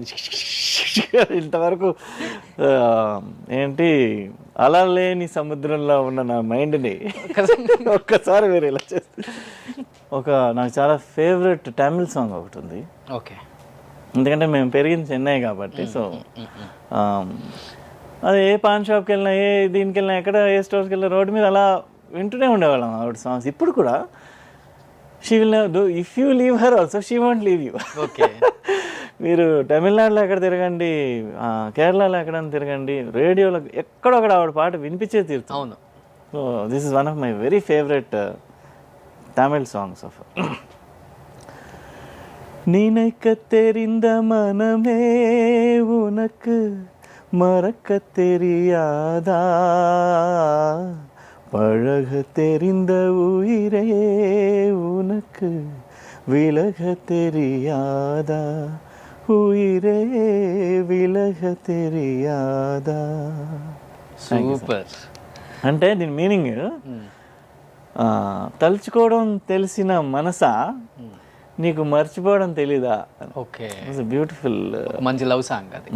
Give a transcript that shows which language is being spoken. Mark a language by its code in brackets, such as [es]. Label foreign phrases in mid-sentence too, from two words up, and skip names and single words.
[te] ఇంతవరకు ఏంటి అలా లేని సముద్రంలో ఉన్న నా మైండ్ని ఒక్కసారి మీరు ఇలా చేస్తే నాకు చాలా ఫేవరెట్ తమిళ్ సాంగ్ ఒకటి ఉంది. ఓకే. ఎందుకంటే మేము పెరిగింది చెన్నై కాబట్టి. సో అది ఏ పాన్ షాప్కి వెళ్ళినా, ఏ దీనికి వెళ్ళినా, ఎక్కడ ఏ స్టోర్స్కి వెళ్ళినా రోడ్డు మీద అలా వింటూనే ఉండేవాళ్ళం ఆవిడ సాంగ్స్. ఇప్పుడు కూడా [en] she will do if you leave her also she won't leave you. [te] ఓకే. మీరు తమిళనాడులో ఎక్కడ తిరగండి, కేరళలో ఎక్కడైనా తిరగండి, రేడియోలో ఎక్కడొక్కడ ఆవిడ పాట వినిపించే తీరుతుంది. అవును. [en] So this is one of my very favourite Tamil songs of. [ta] நினைக்க தெரிந்த மனமே உனக்கு மறக்க தெரியாதா, பழக தெரிந்த உயிரே உனக்கு விலக தெரியாதா, உயிரே விலக தெரியாதா. [te] సూపర్. అంటే దీని మీనింగ్ తలుచుకోవడం తెలిసిన మనసా నీకు మర్చిపోవడం తెలీదా. ఓకే. బ్యూటిఫుల్ మంచి లవ్ సాంగ్ అది.